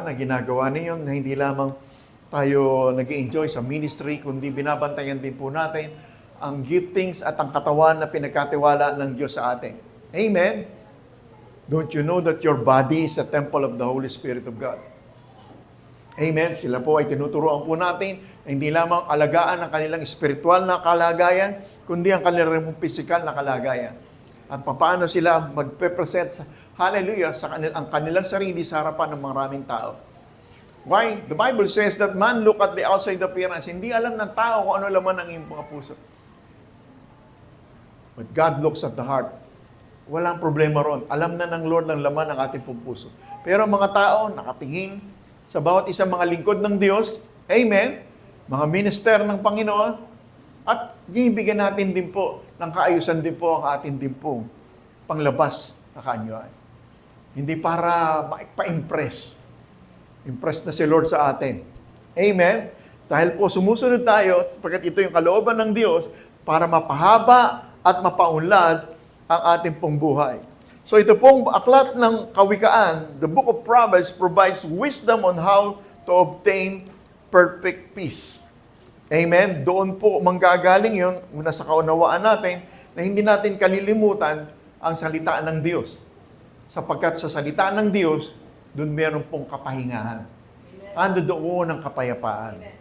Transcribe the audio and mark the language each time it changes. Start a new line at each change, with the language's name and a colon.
Filipino: Na ginagawa niyon na hindi lamang tayo nag-enjoy sa ministry, kundi binabantayan din po natin ang giftings at ang katawan na pinagkatiwala ng Diyos sa atin. Amen?
English: Don't you know that your body is the temple of the Holy Spirit of God? Amen?
Filipino: Sila po ay tinuturoan po natin na hindi lamang alagaan ang kanilang spiritual na kalagayan, kundi ang kanilang physical na kalagayan. At paano sila magpe-present, hallelujah, sa ang kanilang sarili sa harapan ng maraming tao.
English: Why? The Bible says that man look at the outside appearance.
Filipino: Hindi alam ng tao kung ano laman ang iyong mga puso.
English: But God looks at the heart.
Filipino: Walang problema ron. Alam na ng Lord ang laman ng ating puso. Pero mga tao nakatingin sa bawat isang mga lingkod ng Diyos, amen, mga minister ng Panginoon, at ginibigyan natin din po ng kaayusan din po ang atin din po panglabas na kaanyuan. Hindi para pa-impress. Impress na si Lord sa atin. Amen? Dahil po sumusunod tayo, pagkat ito yung kalooban ng Diyos, para mapahaba at mapaunlad ang ating pong buhay. So ito pong aklat ng Kawikaan,
English: the Book of Proverbs provides wisdom on how to obtain perfect peace. Amen?
Filipino: Doon po manggagaling yun, muna sa kaunawaan natin, na hindi natin kalilimutan ang salita ng Diyos. Sapagkat sa salita ng Diyos, doon meron pong kapahingahan. Ando doon ang kapayapaan.